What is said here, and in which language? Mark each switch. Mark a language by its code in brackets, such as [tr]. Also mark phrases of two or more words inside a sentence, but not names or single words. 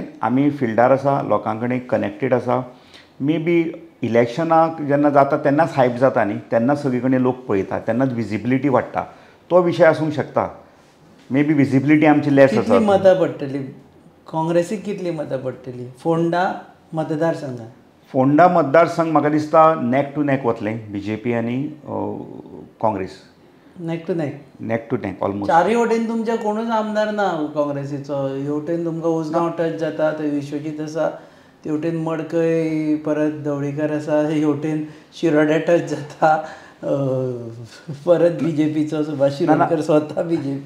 [kok] आमी फिल्डार आसा, लोकां कडेन कनेक्टेड आसा. [en] may be [kok] इलेक्शनाक जेन्ना जाता तेन्नाच हायप जाता न्ही, तेन्नाच सगळे कडेन लोक पळयता, तेन्नाच विजिबिलिटी वाडटा. तो विशय आसूंक शकता. [en] may be visibility [kok] आमची लेस आसा. कितली मतां पडटली काँग्रेसीक, कितली मतां पडटली फोंडा मतदारसंघात? फोंडा मतदारसंघ म्हाका दिसता [en] neck to neck [kok] वतलें BJP आनी काँग्रेस. [en] neck to neck [kok] ऑलमोस्ट. चारय वटेन तुमचे कोणूच आमदार ना काँग्रेसीचो. हे वटेन तुमकां उसगांव टच जाता, थंय विश्वजीत आसा, ते वटेन मडकय परत ढवळीकर आसा, हे वटेन शिरोड्या टच जाता, परत BJPचो सुभाष शिरोडकर स्वता BJP.